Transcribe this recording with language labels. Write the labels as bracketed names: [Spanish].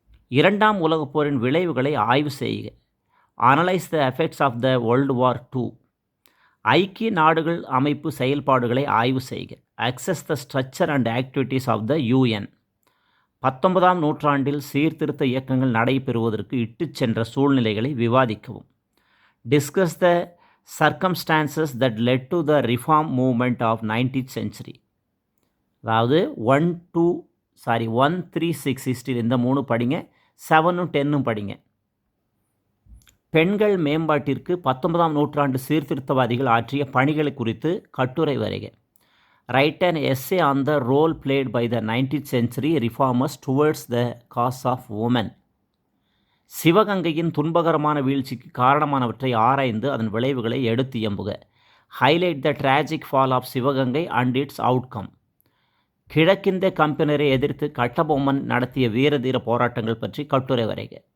[Tamil] 2ஆம் உலகப் போரின் விளைவுகளை ஆய்வு செய்க. [English] Analyse the effects of the world war 2. [Tamil] ஐக்கிய நாடுகள் அமைப்பு செயல்பாடுகளை ஆய்வு செய்க. [English] Access the structure and activities of the UN. [Tamil] 19ஆம் நூற்றாண்டில் சீர்திருத்த இயக்கங்கள் நடைபெறுவதற்கு இட்டுச் சென்ற சூழ்நிலைகளை விவாதிக்கவும். [English] Discuss the circumstances that led to the reform movement of 19th century. [Tamil] அதாவது 1 3 6 ஹிஸ்ட்ரி இந்த 3 படிங்க. 7 10 படிங்க. பெண்கள் மேம்பாட்டிற்கு 19ஆம் நூற்றாண்டு சீர்திருத்தவாதிகள் ஆற்றிய பணிகளை குறித்து கட்டுரை வரைக. [English] Write an essay on the role played by the 19th century reformers towards the cause of women. [Tamil] சிவகங்கையின் துன்பகரமான வீழ்ச்சிக்கு காரணமானவற்றை ஆராய்ந்து அதன் விளைவுகளை எடுத்து எம்புக. [English] Highlight the tragic fall of Sivaganga and its outcome. [Tamil] கிழக்கிந்திய கம்பெனியரை எதிர்த்து கட்டபொம்மன் நடத்திய வீரதீர போராட்டங்கள் பற்றி கட்டுரை வரைக.